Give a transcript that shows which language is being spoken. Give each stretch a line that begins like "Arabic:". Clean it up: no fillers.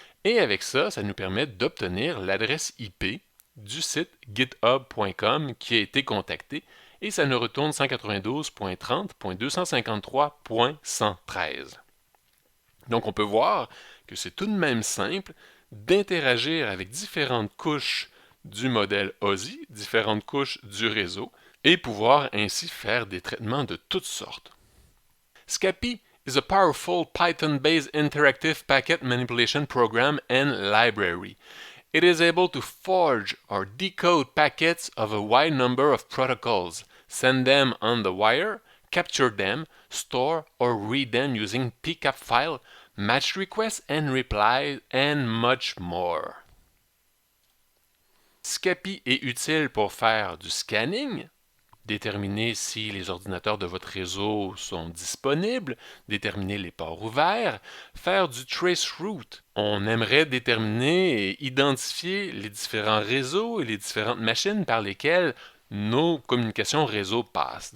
French: Et avec ça, ça nous permet d'obtenir l'adresse IP du site github.com qui a été contacté et ça nous retourne 192.30.253.113. Donc on peut voir que c'est tout de même simple d'interagir avec différentes couches du modèle OSI, différentes couches du réseau, et pouvoir ainsi faire des traitements de toutes sortes.
English: Scapy is a powerful Python-based interactive packet manipulation program and library. It is able to forge or decode packets of a wide number of protocols, send them on the wire, capture them, store or read them using PCAP file, match requests and replies, and much more.
French: Scapy est utile pour faire du scanning, déterminer si les ordinateurs de votre réseau sont disponibles, déterminer les ports ouverts, faire du traceroute. On aimerait déterminer et identifier les différents réseaux et les différentes machines par lesquelles nos communications réseau passent.